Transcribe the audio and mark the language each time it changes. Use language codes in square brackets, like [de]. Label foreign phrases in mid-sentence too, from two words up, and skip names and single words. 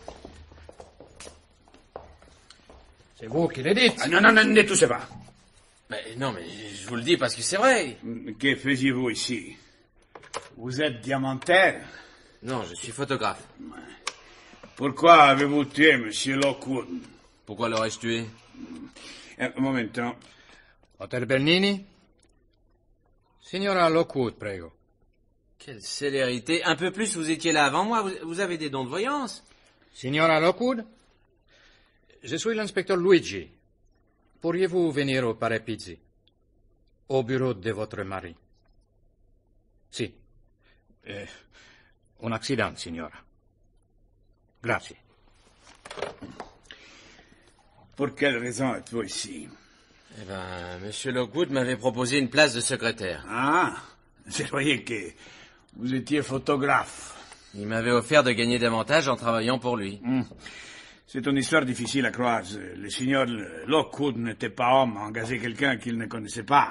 [fr] C'est vous qui le dites. Ah, non, ne touchez pas. Mais non, mais je vous le dis parce que c'est vrai. Que faisiez-vous ici? Vous êtes diamantaire? Non, je suis photographe. Pourquoi avez-vous tué Monsieur Lockwood? Pourquoi l'aurais-je tué? [it] Un momento. Hotel Bernini? Signora Lockwood, prego. [fr] Quelle célérité. Un peu plus, vous étiez là avant moi. Vous avez des dons de voyance. [it] Signora Lockwood? [fr] Je suis l'inspecteur Luigi. Pourriez-vous venir au palais Pizzi? Au bureau de votre mari? Si. Un accident, [it] signora. Grazie. [fr] Pour quelle raison êtes-vous ici? Eh ben, Monsieur Lockwood m'avait proposé une place de secrétaire. Ah, je croyais que vous étiez photographe. Il m'avait offert de gagner davantage en travaillant pour lui. C'est une histoire difficile à croire. Le signor Lockwood n'était pas homme à engager quelqu'un qu'il ne connaissait pas.